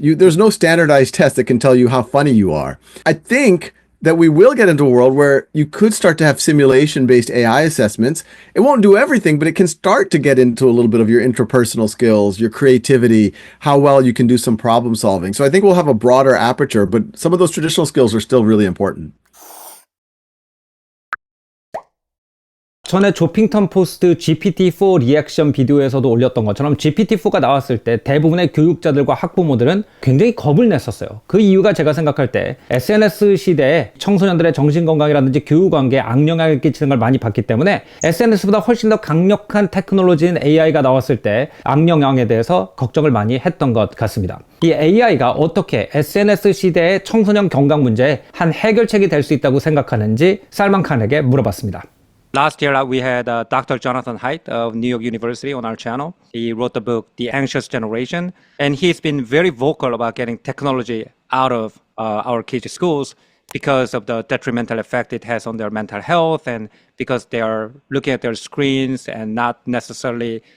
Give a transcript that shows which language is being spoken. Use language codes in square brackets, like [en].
[en] There's no standardized test that can tell you how funny you are. I think that we will get into a world where you could start to have simulation-based AI assessments. It won't do everything, but it can start to get into a little bit of your interpersonal skills, your creativity, how well you can do some problem solving. So I think we'll have a broader aperture, but some of those traditional skills are still really important. [ko] 전에 조핑턴 포스트 GPT-4 리액션 비디오에서도 올렸던 것처럼 GPT-4가 나왔을 때 대부분의 교육자들과 학부모들은 굉장히 겁을 냈었어요. 그 이유가 제가 생각할 때 SNS 시대에 청소년들의 정신건강이라든지 교육관계에 악영향을 끼치는 걸 많이 봤기 때문에 SNS보다 훨씬 더 강력한 테크놀로지인 AI가 나왔을 때 악영향에 대해서 걱정을 많이 했던 것 같습니다. 이 AI가 어떻게 SNS 시대의 청소년 건강 문제에 한 해결책이 될 수 있다고 생각하는지 살만 칸에게 물어봤습니다. [en] Last year, we had Dr. Jonathan Haidt of New York University on our channel. He wrote the book, The Anxious Generation, and he's been very vocal about getting technology out of our kids' schools because of the detrimental effect it has on their mental health and because they are looking at their screens and not necessarily